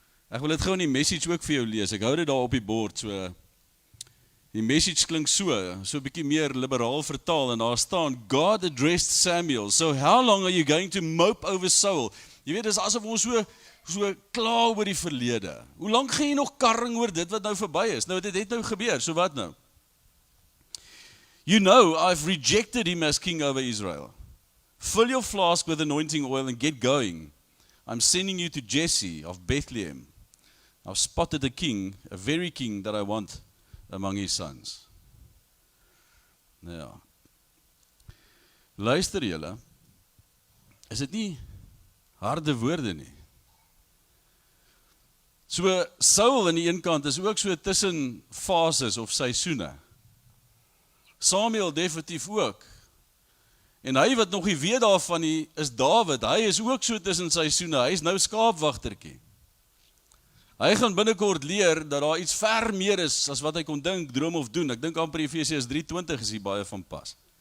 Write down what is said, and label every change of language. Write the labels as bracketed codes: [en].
[af] Ek wil dit gou in die message ook vir jou lees. Ek hou dit daar op die bord, so die message klink so 'n bietjie meer liberaal vertaal, en daar staan, [en] God addressed Samuel, so how long are you going to mope over Saul? [af] Jy weet, dis asof ons so klaar oor die verlede. Hoe lank gaan jy nog karring oor dit wat nou verby is? Nou, dit het nou gebeur, so wat nou? [en] You know, I've rejected him as king over Israel. Fill your flask with anointing oil and get going. I'm sending you to Jesse of Bethlehem. I've spotted a king, a very king that I want among his sons. [af] Nou ja. Luister julle, is dit nie harde woorde nie? So Saul aan die een kant is ook so tussen fases of seisoene. Samuel definitief ook. En hy wat nog nie weet daarvan nie, is Dawid. Hy is ook so tussen seisoene. Hy is nou skaapwagtertjie. Hy gaan binnekort leer dat daar iets ver meer is as wat hy kon dink, droom of doen. Ek dink amper Efesiërs 3:20 is hier baie van pas.